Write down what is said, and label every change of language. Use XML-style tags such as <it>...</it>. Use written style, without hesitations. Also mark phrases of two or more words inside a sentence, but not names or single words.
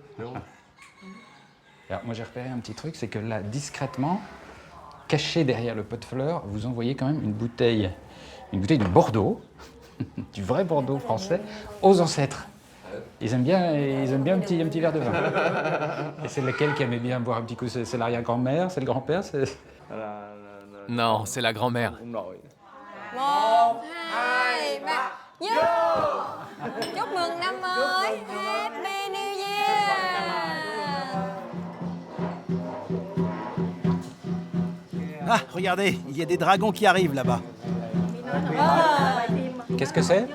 <fr>Alors, moi, j'ai repéré un petit truc, c'est que là, discrètement, caché derrière le pot de fleurs, vous envoyez quand même une bouteille de Bordeaux, du vrai Bordeaux français, aux ancêtres. Ils aiment bien un petit verre de vin. Et c'est lequel qui aimait bien boire un petit coup? C'est l'arrière-grand-mère, c'est le grand-père? Non, c'est la grand-mère. 1, 2, 3,</fr> <vi>vô! Chúc mừng năm mới!</vi> <en>Happy New Year!</en> <fr>Ah, regardez, il y a des dragons qui arrivent là-bas. Qu'est-ce que c'est?</fr>